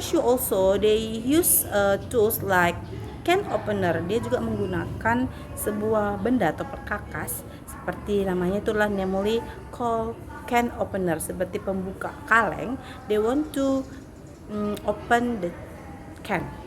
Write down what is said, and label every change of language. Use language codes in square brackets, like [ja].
[en] Shu also, they use tools like can opener. [id] Dia juga menggunakan sebuah benda atau perkakas, seperti namanya itulah [en] namely called can opener, [id] seperti pembuka kaleng. [en] They want to open the can.